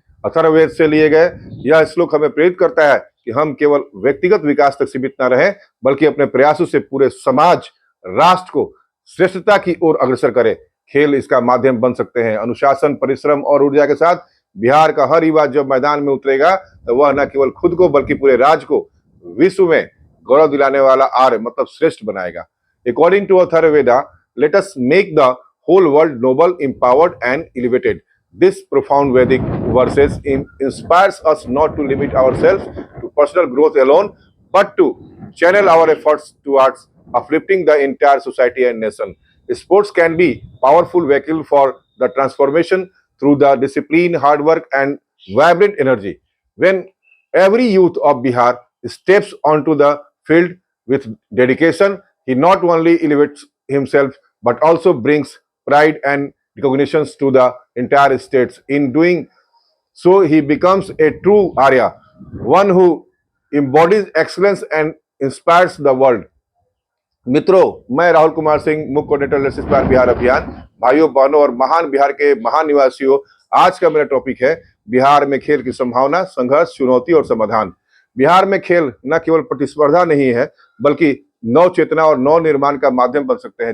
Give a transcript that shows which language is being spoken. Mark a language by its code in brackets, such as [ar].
[hi] अथर्ववेद से लिए गए यह श्लोक हमें प्रेरित करता है कि हम केवल व्यक्तिगत विकास तक सीमित न रहें, बल्कि अपने प्रयासों से पूरे समाज, राष्ट्र को श्रेष्ठता की ओर अग्रसर करें। खेल इसका माध्यम बन सकते हैं। अनुशासन, परिश्रम और ऊर्जा के साथ बिहार का हर युवा जब मैदान में उतरेगा तो वह न केवल खुद को बल्कि पूरे राज्य को विश्व में गौरव दिलाने वाला आर्य मतलब श्रेष्ठ बनाएगा। [en] According to Atharvaveda, let us make the whole world noble, empowered, and elevated. This profound Vedic verses inspires us not to limit ourselves to personal growth alone, but to channel our efforts towards uplifting the entire society and nation. Sports can be powerful vehicle for the transformation through the discipline, hard work, and vibrant energy. When every youth of Bihar steps onto the field with dedication, he not only elevates himself but also brings pride and recognitions to the entire states. In doing so, he becomes a true Arya, one who embodies excellence and inspires the world. [hi] मित्रों, मैं राहुल कुमार सिंह, मुख्य coordinator let's inspire Bihar अभियान। भाइयों, बहनों और महान बिहार के महान निवासियों, आज का मेरा टॉपिक है बिहार में खेल की संभावना, संघर्ष, चुनौती और समाधान। बिहार में खेल न केवल प्रतिस्पर्धा नहीं है, बल्कि नव चेतना और नव निर्माण का माध्यम बन सकते हैं।